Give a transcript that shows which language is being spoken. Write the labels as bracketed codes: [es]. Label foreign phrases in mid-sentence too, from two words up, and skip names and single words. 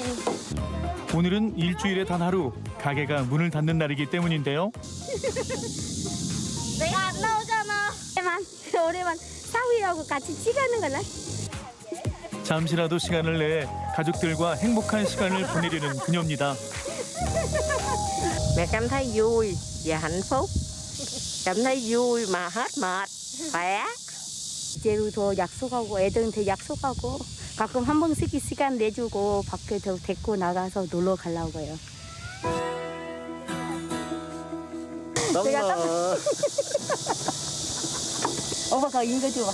[ko] 오늘은 일주일에 단 하루 가게가 문을 닫는 날이기 때문인데요. 내가 안 나오잖아. 우리만 사위하고 같이 찍는 거나. 잠시라도 시간을 내 가족들과 행복한 시간을 보내려는 그녀입니다. [vi] Mẹ cảm thấy vui và hạnh phúc. Cảm thấy vui mà hết mệt, khỏe. [ko] 제주도 약속하고 애들한테 약속하고 가끔 한 번씩 시간 내주고 밖에 데리고 나가서 놀러 가려고요. 땀나. 오빠 거 인거 줘봐.